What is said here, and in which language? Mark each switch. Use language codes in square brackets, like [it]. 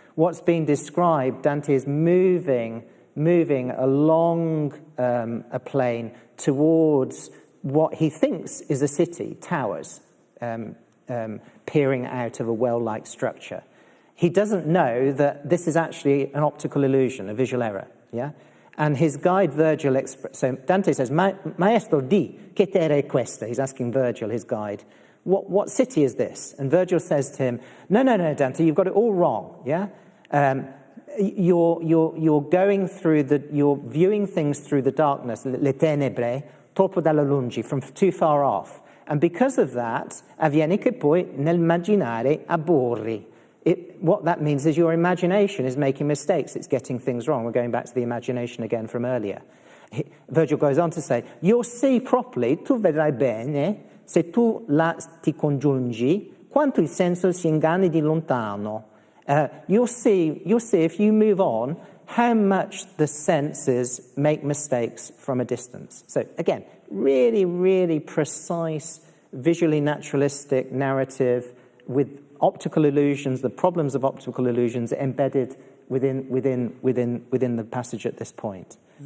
[en] What's being described, Dante is moving along a plane towards what he thinks is a city, towers, peering out of a well-like structure. He doesn't know that this is actually an optical illusion, a visual error. Yeah, and his guide Virgil. So Dante says, [it] "Maestro, di che terra è questa?" [en] He's asking Virgil, his guide, "What city is this?" And Virgil says to him, "No, Dante, you've got it all wrong. Yeah, you're going through you're viewing things through the darkness, [it] le tenebre, troppo dalla lungi, [en] from too far off. And because of that, [it] avviene che poi nel immaginare aborri." [en] What that means is your imagination is making mistakes. It's getting things wrong. We're going back to the imagination again from earlier. Virgil goes on to say, "You'll see properly, [it] tu vedrai bene, se tu ti congiungi, quanto il senso si inganni di lontano." [en] You'll see if you move on how much the senses make mistakes from a distance. So again, really, really precise, visually naturalistic narrative with optical illusions, the problems of optical illusions embedded within the passage at this point.